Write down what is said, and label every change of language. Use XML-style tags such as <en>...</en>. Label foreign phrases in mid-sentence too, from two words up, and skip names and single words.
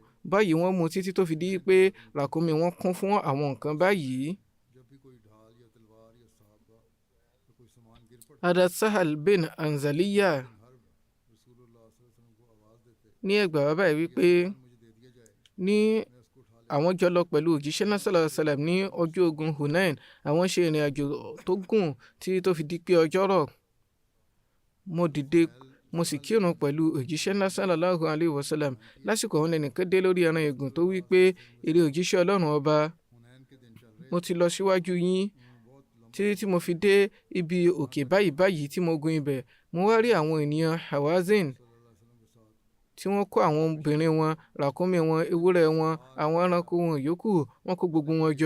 <yo>báyìí wọ́n mú títí tó fi di pé ràkúnmí wọn kún fún àwọn nǹkan báyìí. Hadrat Sahal bin Anzaliya ní ẹgbàá wa báyìí wípé ní àwọn jọ lọ pẹ̀lú òjíṣẹ́ náà</yo> <ar>صلى الله عليه وسلم</ar> <yo>ní ọjọ́ ogun Hunain. àwọn ṣe ìrìn àjò tó gùn tí tó fi di pé ọjọ́ rọ̀. mo dìde mo sì kírun pẹ̀lú òjíṣẹ́ náà</yo> <ar>صلى الله عليه وسلم.</ar> <yo>lásìkò àwọn ẹnìkan dé lórí ẹran ègùn tó wí pé èrè òjíṣẹ́ Ọlọ́run ọba, mo ti lọ síwájú yín títí tí mo fi dé ibi òkè báyìí tí mo gun ibẹ̀. mo wá rí àwọn ènìyàn Hawazin tí wọ́n kó àwọn obìnrin wọn, ràkúnmí wọn, ewúrẹ́ wọn, àwọn ẹranko wọn yòókù, wọ́n kó gbogbo wọn jọ.</yo>